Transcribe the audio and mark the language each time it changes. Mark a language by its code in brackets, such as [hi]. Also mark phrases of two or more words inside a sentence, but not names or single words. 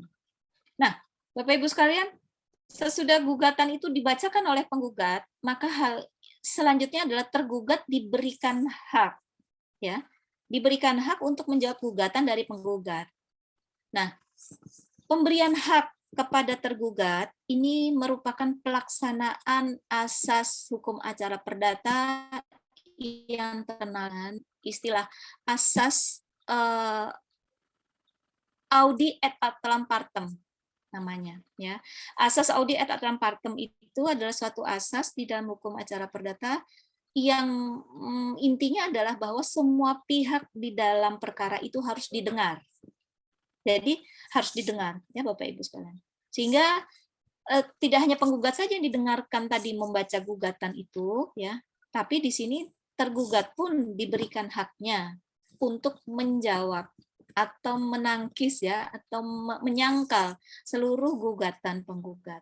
[id] Nah, Bapak Ibu sekalian, sesudah gugatan itu dibacakan oleh penggugat, maka hal selanjutnya adalah tergugat diberikan hak, ya, diberikan hak untuk menjawab gugatan dari penggugat. Nah, pemberian hak kepada tergugat ini merupakan pelaksanaan asas hukum acara perdata yang terkenal istilah asas [la] audi et alteram partem [id] namanya ya. Asas [la] audi et alteram partem [id] itu adalah suatu asas di dalam hukum acara perdata yang intinya adalah bahwa semua pihak di dalam perkara itu harus didengar. Jadi harus didengar ya Bapak Ibu sekalian. Sehingga tidak hanya penggugat saja yang didengarkan tadi membaca gugatan itu ya, tapi di sini tergugat pun diberikan haknya untuk menjawab atau menangkis ya atau menyangkal seluruh gugatan penggugat.